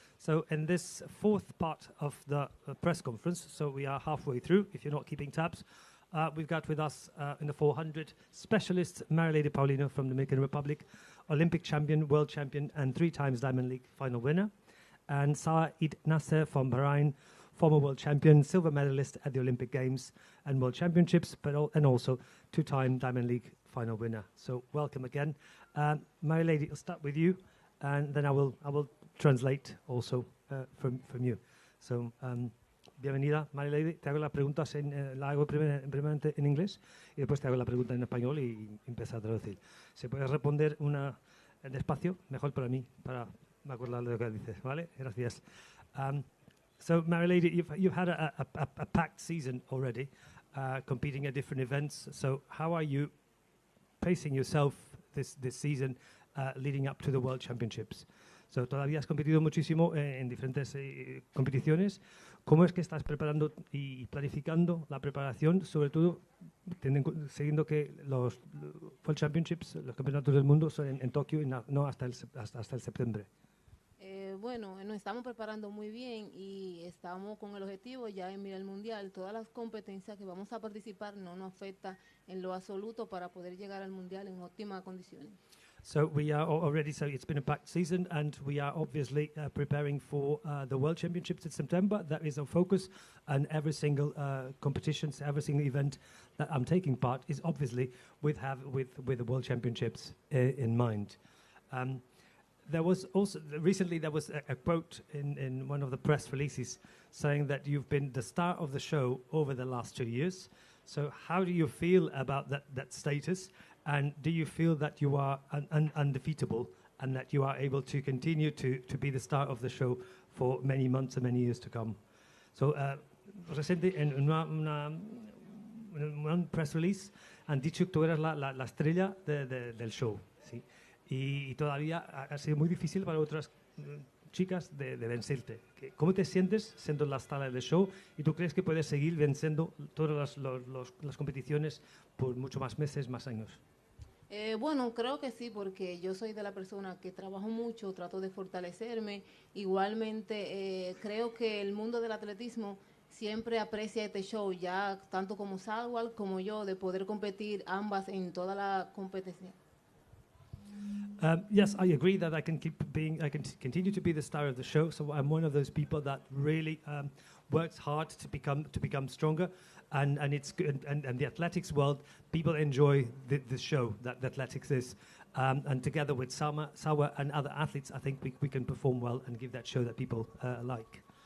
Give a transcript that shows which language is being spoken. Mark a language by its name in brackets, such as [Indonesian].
[English] So in this fourth part of the press conference, so we are halfway through, if you're not keeping tabs, we've got with us in the 400 specialist Marileidy Paulino from the Dominican Republic, Olympic champion, world champion, and 3 times Diamond League final winner, and Salwa Eid Naser from Bahrain, former world champion, silver medalist at the Olympic Games and World Championships, and also 2-time Diamond League final winner. So welcome again. Marileidy, I'll start with you, and then I will translate also from you. [Spanish] So, bienvenida, Marileidy. Te hago las preguntas la hago primeramente en inglés y después te hago la pregunta en español y empezar a traducir. Si puedes responder una despacio, mejor para mí, para me acordar de lo que dices, ¿vale? Gracias. [English] So, Marileidy, you've had a packed season already, competing at different events. So, how are you pacing yourself this season leading up to the World Championships? [Spanish] So, todavía has competido muchísimo en diferentes competiciones. ¿Cómo es que estás preparando y planificando la preparación, sobre todo siguiendo que los World Championships, los campeonatos del mundo, son en Tokio y no hasta el septiembre? Bueno, nos estamos preparando muy bien y estamos con el objetivo ya de mirar el mundial. Todas las competencias que vamos a participar no nos afecta en lo absoluto para poder llegar al mundial en óptimas condiciones. [English] So we are already, so it's been a packed season, and we are obviously preparing for the World Championships in September. That is our focus, and every single competitions, every single event that I'm taking part is obviously with the World Championships in mind. There was also recently there was a quote in one of the press releases saying that you've been the star of the show over the last 2 years. So how do you feel about that status, and do you feel that you are undefeatable and that you are able to continue to be the star of the show for many months and many years to come? [Spanish] So reciente en un press release han dicho que tú eras la estrella del show, ¿sí? Y todavía ha sido muy difícil para otras chicas de vencerte. ¿Cómo te sientes siendo la estrella del show? ¿Y tú crees que puedes seguir venciendo todas las competiciones por mucho más meses, más años? Bueno, creo que sí, porque yo soy de la persona que trabajo mucho, trato de fortalecerme. Igualmente, creo que el mundo del atletismo siempre aprecia este show, ya tanto como Salwa como yo, de poder competir ambas en toda la competencia. [English] Yes, I agree that I can continue to be the star of the show. So I'm one of those people that really works hard to become stronger, and it's good. And the athletics world, people enjoy the show that the athletics is. And together with Salwa and other athletes, I think we can perform well and give that show that people like.